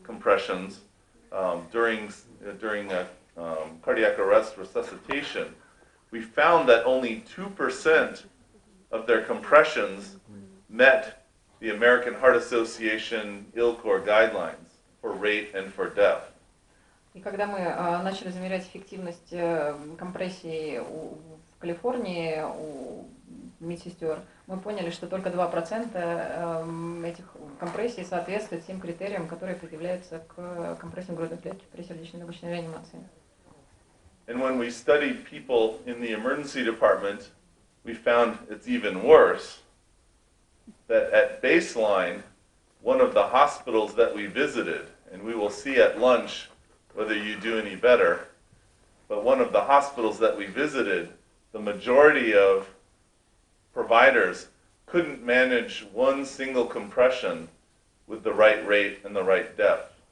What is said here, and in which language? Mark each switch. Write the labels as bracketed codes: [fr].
[en] compressions during cardiac arrest resuscitation, we found that only 2% of their compressions met the American Heart Association ILCOR guidelines for rate and for depth. [ru] И когда мы начали замерять эффективность компрессий в Калифорнии у медсестер, мы поняли, что только 2% этих компрессий соответствуют тем критериям, которые предъявляются к компрессиям грудных клеток при сердечно-легочной реанимации. [en] And when we studied people in the emergency department, we found it's even worse. That at baseline, one of the hospitals that we visited, and we will see at lunch whether you do any better, but one of the hospitals that we visited, the majority of providers couldn't manage one single compression with the right rate and the right depth.